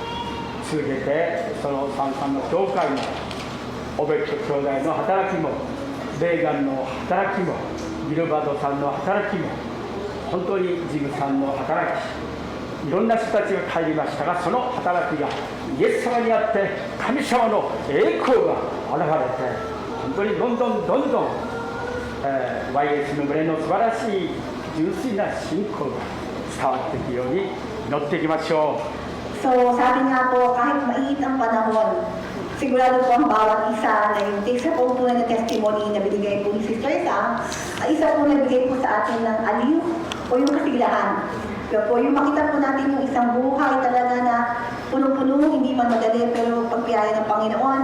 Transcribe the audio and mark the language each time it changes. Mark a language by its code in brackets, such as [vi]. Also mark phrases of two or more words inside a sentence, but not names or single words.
[ja] 続けてそのサンサンの教会もオベット兄弟の働きもレーガンの働きもギルバドさんの働きも本当にジムさんの働き、いろんな人たちが帰りましたが、その働きがイエス様にあって神様の栄光が現れて本当にどんどん、YS の群れの素晴らしい純粋な信仰が伝わっていくように祈っていきましょう。 [tl] So sabi nga po, kahit mainit ang panahon, sigurado po ang bawat isa na yung isa po tunay na testimony na binigay po ni Sister Isa, ay isa po nagbigay po sa atin ng aliw o yung kasiglahan. Kaya po yung makita po natin yung isang buhay talaga na punong-puno, hindi man madali pero pagpiyaya ng Panginoon.